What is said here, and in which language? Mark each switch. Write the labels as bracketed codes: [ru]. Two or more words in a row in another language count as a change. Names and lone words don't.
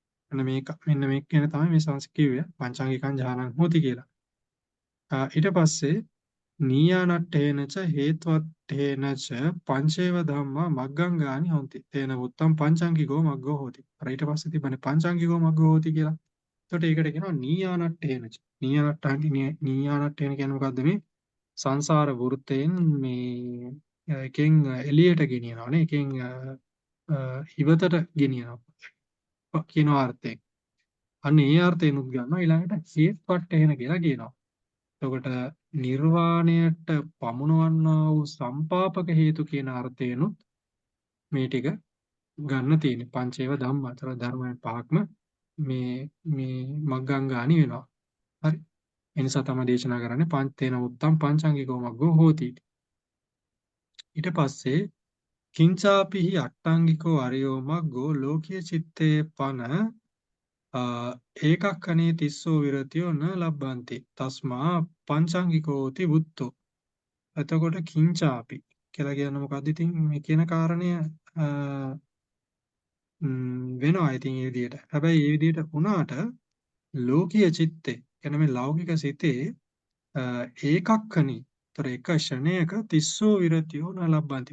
[si] මෙන්න මේක කියන තමයි මේ සංස් කිව්වේ [pi] පංචාංගිකං ඥානං හෝති [si] කියලා. [pi] ඊට පස්සේ නීයානට්ඨේනච හේත්වට්ඨේනච පංචේව ධම්මා මග්ගංගානි හොಂತಿ. තේන උත්තම් පංචාංගිකෝ මග්ගෝ හෝති. [si] ඊට පස්සේ තිබෙන [pi] පංචාංගිකෝ මග්ගෝ හෝති [si] කියලා. එතකොට ඒකට කියනවා නීයානට්ඨේනච. නීයානට්ඨේන කියන්නේ මොකද්ද මේ සංසාර වෘත්තයෙන් මේ එකෙන් එළියට ගෙනියනවානේ. එකෙන් ඉවතට ගෙනියනවා කියන අර්ථයෙන්. අන්න ඒ අර්ථයෙන් උත් ගන්නවා ඊළඟට හේත්වට්ඨේන කියලා කියනවා. එතකොට නිර්වාණයට පමුණවන්නා වූ සම්පාපක හේතු කියන අර්ථයෙන්ුත් මේ ටික ගන්න තියෙන්නේ. [pi] පංචේව ධම්මා. [si] අතර ධර්මයන් පහක්ම මේ මග්ගංගානි වෙනවා. හරි. ඒ නිසා තමයි දේශනා කරන්නේ [pi] පංචේන උත්තම් පංචාංගිකෝ මග්ගෝ හෝති. ඊට පස්සේ කිංචාපිහි අට්ටාංගිකෝ අරියෝ මග්ගෝ ලෝකීය චිත්තේ පන ඒකක්ඛනේ තිස්සෝ විරතියෝ න ලබ්බන්ති තස්මා පංචාංගිකෝති බුද්ධෝ. [si] එතකොට කිංචාපි කියලා කියන්නේ මොකද්ද? ඉතින් මේ කියන කාරණය වෙනවා ඉතින් මේ විදිහට. හැබැයි මේ විදිහට වුණාට [pi] ලෝකීය චිත්තේ [si] කියන්නේ මේ ලෞකික සිතේ ඒකක්ඛනි. ତර එක ෂණයක [pi] තිස්සෝ විරතියෝ න ලබ්බන්ති.